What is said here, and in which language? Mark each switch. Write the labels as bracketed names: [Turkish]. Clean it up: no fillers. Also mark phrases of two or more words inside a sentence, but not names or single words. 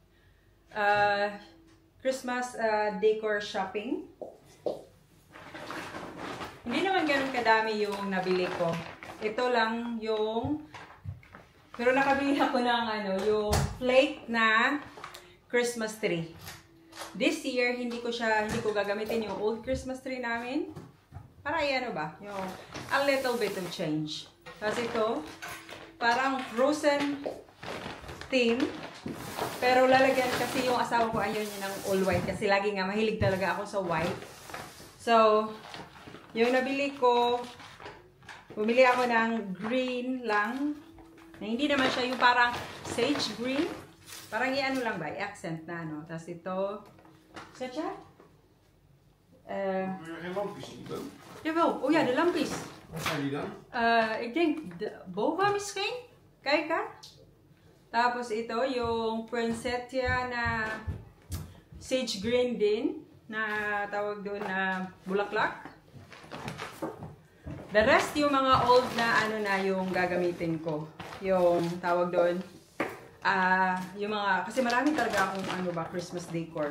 [English] Christmas decor shopping. [Filipino] Hindi naman ganun kadami yung nabili ko. Ito lang yung pero nakabili ako ng yung flake na [English] Christmas tree. This year [Filipino] hindi ko gagamitin yung [English] old Christmas tree [Filipino] namin. Para yung [English] a little bit of change. [Filipino] Kasi ito parang [English] frozen theme. [Filipino] Pero lalagyan kasi yung asawa ko ayaw niya ng [English] all white. [Filipino] Kasi lagi nga mahilig talaga ako sa white. So, yung nabili ko, bumili ako ng green lang. Na hindi naman siya yung parang [English] sage green. [Filipino] Parang lang ba? I-accent na Tapos ito, sa siya? [Dutch] Geen lampjes in die boom. Jawel, oh ja, de lampjes. Wat zijn die dan? Ik denk boba misschien. Kijk ha. [Filipino] Tapos ito yung poinsettia na [English] sage green [Filipino] din na tawag doon na bulaklak. [English] The rest [Filipino] yung mga old na yung gagamitin ko. Yung tawag doon yung mga kasi marami talaga akong [English] Christmas decor.